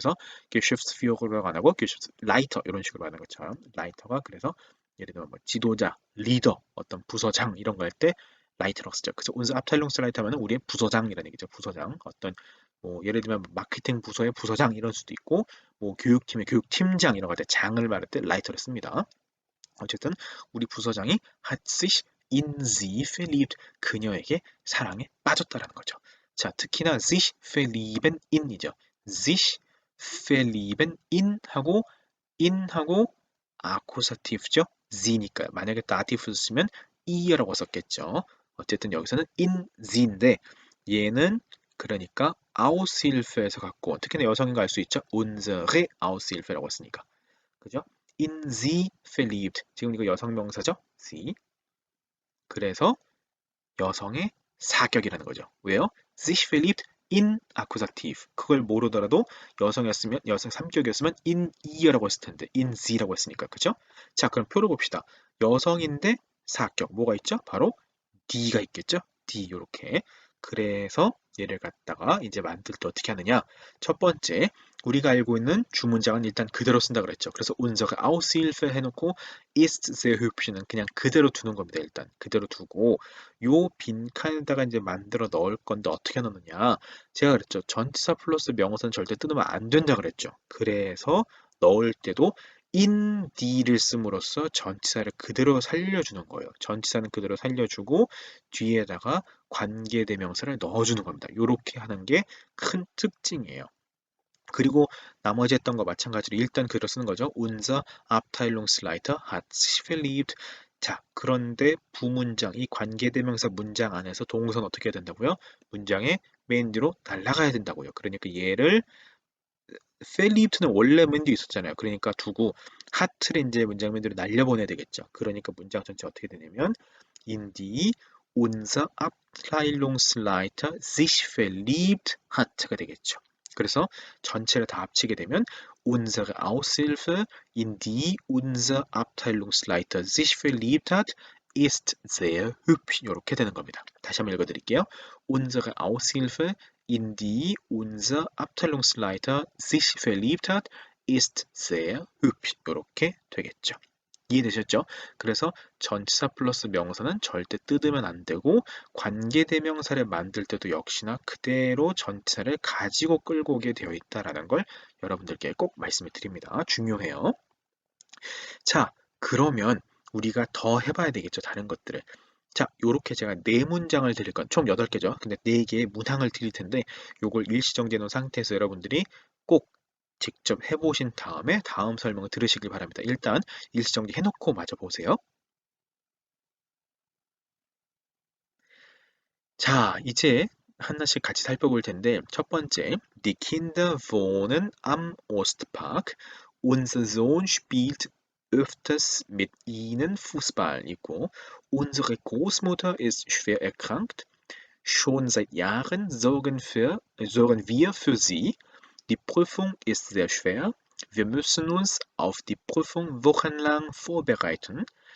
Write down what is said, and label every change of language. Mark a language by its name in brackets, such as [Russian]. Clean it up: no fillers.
[Korean] 그래서 Geschäftsführer라고 안 하고 라이터 이런 식으로 하는 것처럼 라이터가 그래서 예를 들면 뭐 지도자, 리더, 어떤 부서장 이런 거 할 때 라이터라고 쓰죠. 그래서 unser Abteilungsleiter 하면은 우리의 부서장이라는 얘기죠. 부서장. 어떤 뭐 예를 들면 마케팅 부서의 부서장 이런 수도 있고 뭐 교육팀의 교육팀장 이런 거 할 때 장을 말할 때 라이터를 씁니다. [German] 어쨌든 우리 부서장이 hat sich in sie verliebt. [Korean] 그녀에게 사랑에 빠졌다라는 거죠. 자, 특히나 sich verlieben in 이죠. [German] sich verlieben in 하고 아쿠사티브죠. [Korean] sie니까 만약에 다티브 쓰면 이어라고 썼겠죠. 어쨌든 여기서는 in sie 인데 얘는 그러니까 Aushilfe에서 갖고 특히나 여성인가 알 수 있죠. unsere Aushilfe라고 했으니까. 그죠? in sie verliebt. 지금 이거 여성 명사죠? sie. 그래서 여성의 사격이라는 거죠. 왜요? [German] sich verliebt in accusative. [Korean] 그걸 모르더라도 여성이었으면 여성 3격이었으면 in e라고 했을 텐데 in the라고 했으니까. 그죠? 자, 그럼 표를 봅시다. 여성인데 사격 뭐가 있죠? 바로 D가 있겠죠? D 요렇게. 그래서 얘를 갖다가 이제 만들 때 어떻게 하느냐? 첫 번째, 우리가 알고 있는 주문장은 일단 그대로 쓴다 그랬죠. 그래서 unsere Aushilfe 해놓고 ist sehr hübsch 는 그냥 그대로 두는 겁니다. 일단 그대로 두고 요 빈칸에다가 이제 만들어 넣을 건데 어떻게 넣느냐? 제가 그랬죠. 전치사 플러스 명사는 절대 뜯으면 안 된다 그랬죠. 그래서 넣을 때도 in D를 씀으로써 전치사를 그대로 살려주는 거예요. 전치사는 그대로 살려주고 뒤에다가 관계대명사를 넣어주는 겁니다. 이렇게 하는 게 큰 특징이에요. 그리고 나머지 했던 거 마찬가지로 일단 그대로 쓰는 거죠. [German] Unser Abteilungsleiter hat sich verliebt. [Korean] 자, 그런데 부문장, 이 관계대명사 문장 안에서 동사는 어떻게 해야 된다고요? 문장의 맨 뒤로 날아가야 된다고요. 그러니까 얘를 verliebt는 원래 맨 뒤에 있었잖아요. 그러니까 두고 hat를 이제 문장 맨 뒤로 날려보내야 되겠죠. [German] 그러니까 문장 전체 어떻게 되냐면 in die unser Abteilungsleiter sich verliebt hat가 되겠죠. 그래서 전체를 다 합치게 되면 unsere Aushilfe, in die unser Abteilungsleiter sich verliebt hat, ist sehr hübsch. [Korean] 이렇게 되는 겁니다. 다시 한번 읽어드릴게요. [German] Unsere Aushilfe, in die unser Abteilungsleiter sich verliebt hat, ist sehr hübsch. [Korean] 이렇게 되겠죠. 이해되셨죠? 그래서 전치사 플러스 명사는 절대 뜯으면 안 되고 관계대명사를 만들 때도 역시나 그대로 전치사를 가지고 끌고 오게 되어 있다라는 걸 여러분들께 꼭 말씀을 드립니다. 중요해요. 자, 그러면 우리가 더 해봐야 되겠죠. 다른 것들을. 자, 요렇게 제가 네 문장을 드릴 건 총 8개죠. 근데 4개의 문항을 드릴 텐데 요걸 일시정지해 놓은 상태에서 여러분들이 꼭 직접 해보신 다음에 다음 설명을 들으시길 바랍니다. 일단 일시정지 해놓고 마저 보세요. 자, 이제 하나씩 같이 살펴볼 텐데 첫 번째, Die Kinder wohnen am Ostpark. [German] Unser Sohn spielt öfters mit ihnen Fußball 있고 Unsere Großmutter ist schwer erkrankt. Schon seit Jahren sorgen wir für sie. Die Prüfung ist sehr schwer. Wir müssen uns auf die Prüfung wochenlang vorbereiten.